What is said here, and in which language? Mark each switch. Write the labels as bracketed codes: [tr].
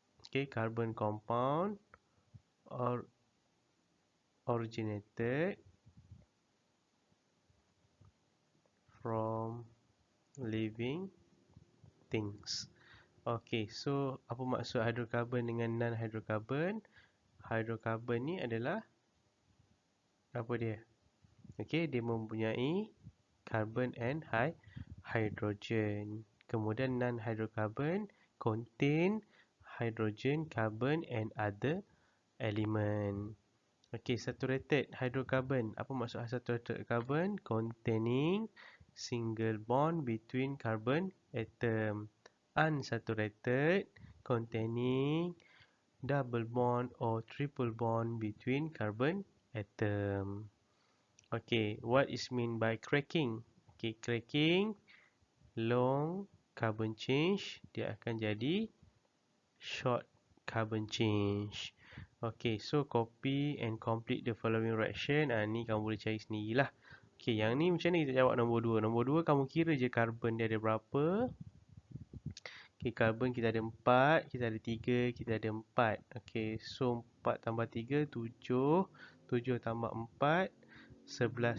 [en] Okay, carbon compound originated from living things. [ms] Okay, so apa maksud hydrocarbon dengan non-hydrocarbon? Hydrocarbon ni adalah apa dia? Okay, dia mempunyai carbon and hydrogen. [en] Kemudian non-hydrocarbon contain hydrogen, carbon and other element. Okay, saturated hydrocarbon. [ms] Apa maksud [en] saturated carbon? Containing single bond between carbon atom. Unsaturated, containing double bond or triple bond between carbon atom. Okay, what is mean by cracking? Okay, cracking, long carbon change, [ms] dia akan jadi [en] short carbon change. Okay, so copy and complete the following reaction. [ms] Ni kamu boleh cari sendirilah. Okay, yang ni macam ni kita jawab nombor 2. Nombor 2 kamu kira je carbon dia ada berapa. Okay, carbon kita ada 4, kita ada 3, kita ada 4. Okay, so 4 tambah 3, 7. 7 tambah 4, 11.